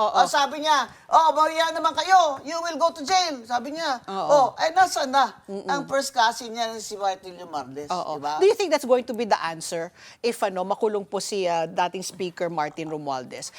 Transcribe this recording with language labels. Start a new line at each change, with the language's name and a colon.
Filipino: Sabi niya, mahiya naman kayo, you will go to jail. Sabi niya, nasaan na ang first cousin niya si Martin Romualdez, diba?
English: Do you think that's going to be the answer if makulong po si dating Speaker Martin Romualdez?